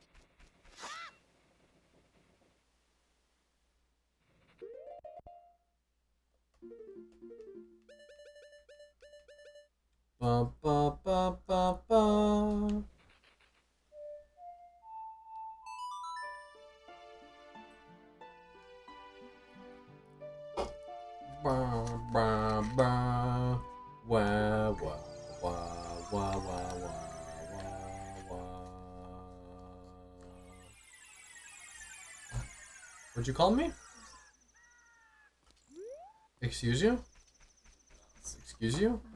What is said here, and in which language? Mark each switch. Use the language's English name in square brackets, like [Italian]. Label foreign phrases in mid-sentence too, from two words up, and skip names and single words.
[English] Ba ba ba ba ba. Ba ba ba. Wah wah wah wah wah wah. What'd you call me? Excuse you? Excuse you?